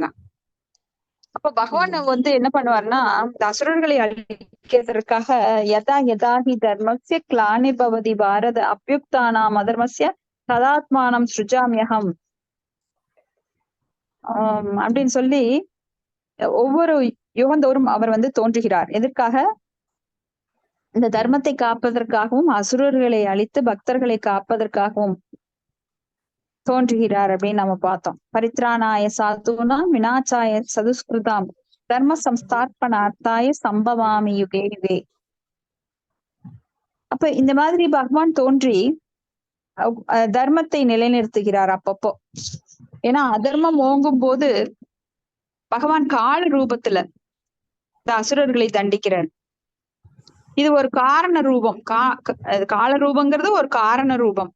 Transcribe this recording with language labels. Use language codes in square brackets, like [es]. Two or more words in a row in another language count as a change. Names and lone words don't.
[ta] அப்ப பகவான் என்ன பண்ணுவாருன்னா, இந்த அசுரர்களை அழிக்கிறதுக்காக [sa] यदा यदाहि धर्मस्य ग्लानिर्भवति भारत अभ्युत्थानम् अधर्मस्य तदात्मानं सृजाम्यहम् [ta] அப்படின்னு சொல்லி ஒவ்வொரு யுகந்தோறும் அவர் தோன்றுகிறார். எதற்காக? இந்த தர்மத்தை காப்பதற்காகவும் அசுரர்களை அழித்து பக்தர்களை காப்பதற்காகவும் தோன்றுகிறார் அப்படின்னு நம்ம பார்த்தோம். [sa] परित्राणाय साधूनाम् विनाशाय चदुष्कृताम् धर्म संस्थापनार्थाय सम्भवामि युगे युगे. [ta] அப்ப இந்த மாதிரி பகவான் தோன்றி தர்மத்தை நிலைநிறுத்துகிறார் அப்பப்போ. ஏன்னா அதர்மம் ஓங்கும் போது பகவான் கால ரூபத்துல இந்த அசுரர்களை தண்டிக்கிறார். இது ஒரு காரண ரூபம். கால ரூபங்கிறது ஒரு காரண ரூபம்.